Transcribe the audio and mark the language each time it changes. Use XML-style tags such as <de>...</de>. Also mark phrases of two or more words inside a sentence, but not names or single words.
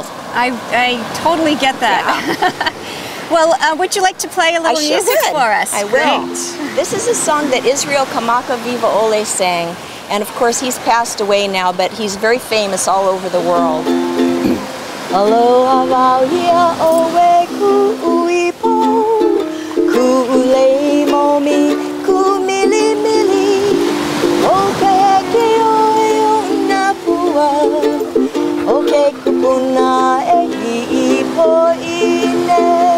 <en>I totally get that. Yeah. Well, would you like to play a little music for us? I will. Great. This is a song that Israel Kamaka Viva Ole sang, and of course he's passed away now, but he's very famous all over the world.</en> <haw>Aloha wauhia oe kuuipo, kuulei momi, kumili mili, o keke oe o napua, o ke kupuna e hiipo ine.</haw>